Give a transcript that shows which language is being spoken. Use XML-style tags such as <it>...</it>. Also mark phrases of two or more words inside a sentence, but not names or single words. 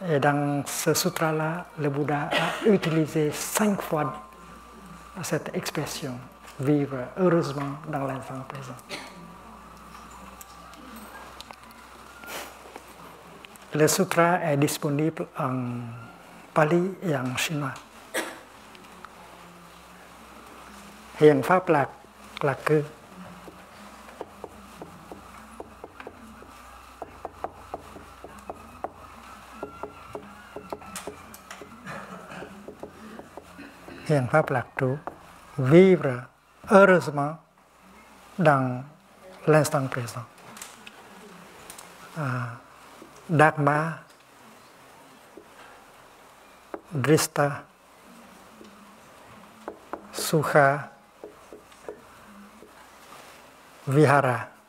<fr>Et dans ce sutra-là, le Bouddha a utilisé 5 fois cette expression, vivre heureusement dans l'instant présent. Le sutra est disponible en pali et en chinois.</fr> <vi>Hiện pháp lạc là cư. Hiện pháp lạc trú.</vi> <fr>Vivre heureusement dans l'instant présent.</fr> <sa>Dharma, drista, sukha, vihara.</sa>